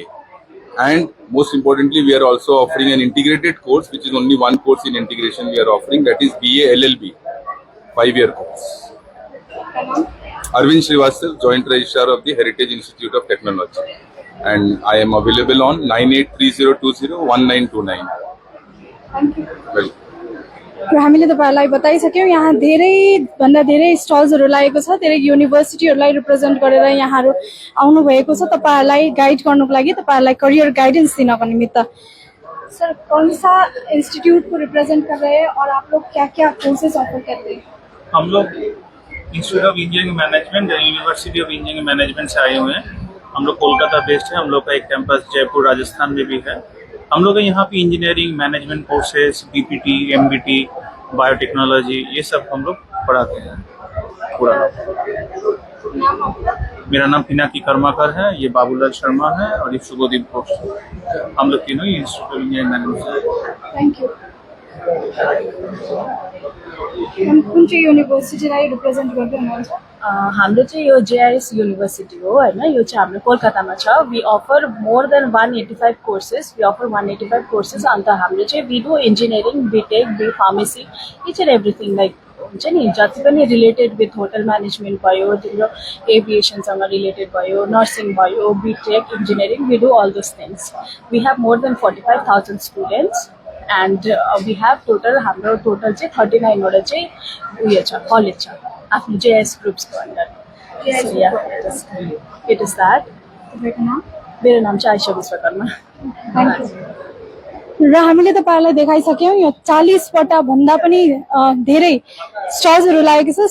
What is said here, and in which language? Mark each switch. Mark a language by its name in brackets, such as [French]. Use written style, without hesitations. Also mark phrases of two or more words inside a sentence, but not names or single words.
[English] And most importantly, we are also offering an integrated course, which is only one course in integration we are offering, that is BA LLB, 5-year course. Arvind Srivastav, Joint Registrar of the Heritage Institute of Technology. And I am available on 9830201929. Thank you. Welcome. [Nepali] र हामीले तपाईहरुलाई बताइसक्यौं यहाँ धेरै भन्दा धेरै स्टल्सहरु लागेको छ धेरै युनिभर्सिटीहरुलाई रिप्रेजेन्ट गरेर यहाँहरु आउनु भएको छ तपाईहरुलाई गाइड गर्नको लागि तपाईहरुलाई [English] career guidance [Nepali] दिनको निमित्त [Hindi] सर कौन सा इंस्टीट्यूट को रिप्रेजेंट कर रहे हैं और आप लोग क्या-क्या कोर्सेज ऑफर करते हैं? हम लोग इंस्टीट्यूट ऑफ इंजीनियरिंग मैनेजमेंट यूनिवर्सिटी ऑफ इंजीनियरिंग मैनेजमेंट से आए हुए हैं। हम लोग कोलकाता बेस्ड है। हम लोग का एक कैंपस जयपुर राजस्थान में भी है। हम लोग यहाँ पे इंजीनियरिंग मैनेजमेंट कोर्सेज, बीपीटी, एमबीटी, बायोटेक्नोलॉजी, ये सब हम लोग पढ़ाते हैं। पूरा मेरा नाम पिनाकी कर्माकर है, ये बाबूलाल शर्मा है और ये शुभदीप घोष। हम लोग तीनों इंस्टीट्यूट ऑफ इंजीनियरिंग मैनेजमेंट। [English] thank you. [Nepali] कुन चाहिँ युनिभर्सिटीलाई रिप्रेजेन्ट गर्दै हुनुहुन्छ? हाम्रो चाहिँ यो जेआरएस युनिभर्सिटी हो हैन, यो चाहिँ हाम्रो कोलकातामा छ। [English] We offer more than 185 courses, we offer 185 courses. [Nepali] अन्त हाम्रो चाहिँ [English] we do engineering, [Nepali] बीटेक, बी फार्मेसी, [English] each and everything like [Nepali] हुन्छ नि, जति पनि [English] related with hotel management [Nepali] भयो, तिम्रो एभिएसनसँग रिलेटेड भयो, नर्सिङ भयो, बीटेक, इन्जिनियरिङ, [English] We do all those things. We have more than 45,000 students and we have total, [Nepali] हाम्रो टोटल चाहिँ 39 वटा चाहिँ उयो छ, कलेज छ आफ्नो जेएस ग्रुप्सको अन्डर। [English] It is that. [Nepali] मेरो नाम चाहिँ आइशा विश्वकर्मा। र हामीले तपाईहरुलाई देखाइसक्यौं यो 40 वटा भन्दा पनि धेरै स्टल्सहरु लागेको छ।